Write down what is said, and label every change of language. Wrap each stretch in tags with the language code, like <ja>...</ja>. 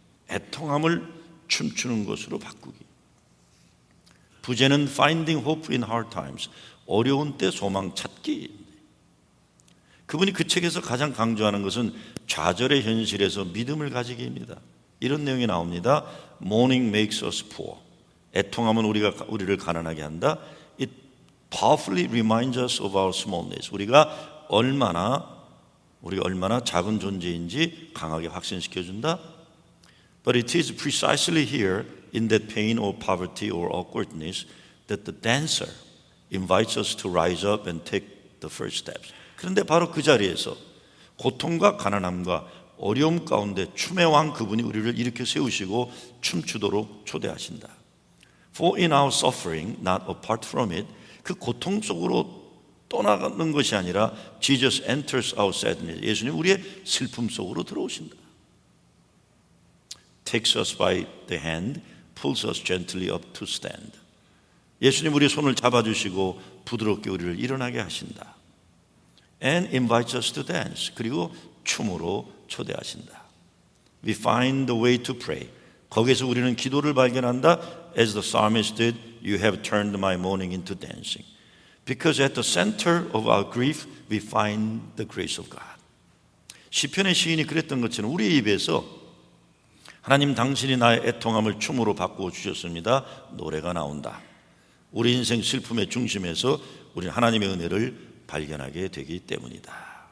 <ko>애통함을 춤추는 것으로 바꾸기. 부제는</ko> <en>Finding Hope in Hard Times,</en> <ko>어려운 때 소망 찾기. 그분이 그 책에서 가장 강조하는 것은 좌절의 현실에서 믿음을 가지기입니다. 이런 내용이 나옵니다.</ko> <en>Mourning makes us poor.</en> <ko>애통함은 우리를 가난하게 한다.</ko> <en>It powerfully reminds us of our smallness.</en> <ko>우리가 얼마나 작은 존재인지 강하게 확신시켜준다.</ko> <en>But it is precisely here in that pain or poverty or awkwardness that the dancer invites us to rise up and take the first steps.</en> <ko>그런데 바로 그 자리에서 고통과 가난함과 어려움 가운데 춤의 왕 그분이 우리를 일으켜 세우시고 춤추도록 초대하신다.</ko> <en>For in our suffering, not apart from it,</en> <ko>그 고통 속으로 떠나가는 것이 아니라</ko> <en>Jesus enters our sadness.</en> <ko>예수님 우리의 슬픔 속으로 들어오신다.</ko> <en>Takes us by the hand, pulls us gently up to stand.</en> <ko>예수님 우리의 손을 잡아주시고 부드럽게 우리를 일어나게 하신다.</ko> <en>And invites us to dance.</en> <ko>그리고 춤으로 초대하신다.</ko> <en>We find the way to pray.</en> <ko>거기에서 우리는 기도를 발견한다.</ko> <en>As the psalmist did, you have turned my mourning into dancing. Because at the center of our grief, we find the grace of God.</en> <ko>시편의 시인이 그랬던 것처럼 우리의 입에서 하나님 당신이 나의 애통함을 춤으로 바꾸어 주셨습니다. 노래가 나온다. 우리 인생 슬픔의 중심에서 우리는 하나님의 은혜를 발견하게 되기 때문이다.</ko>